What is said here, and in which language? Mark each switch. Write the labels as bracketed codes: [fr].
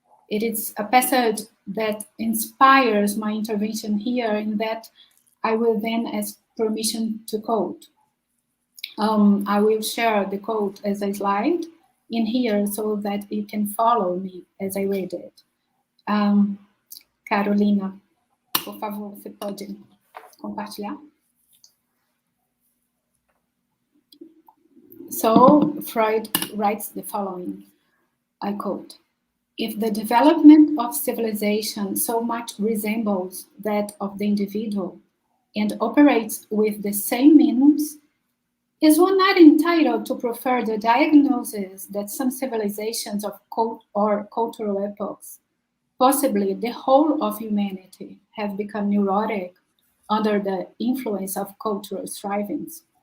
[en] It is a passage that inspires my intervention here, in that I will then ask permission to quote. I will share the quote as a slide in here so that you can follow me as I read it. [pt] Carolina, por favor, você pode compartilhar? [en] So Freud writes the following, I quote, "If the development of civilization so much resembles that of the individual and operates with the same means, is one not entitled to prefer the diagnosis that some civilizations of cultural epochs, possibly the whole of humanity, have become neurotic under the influence of cultural strivings?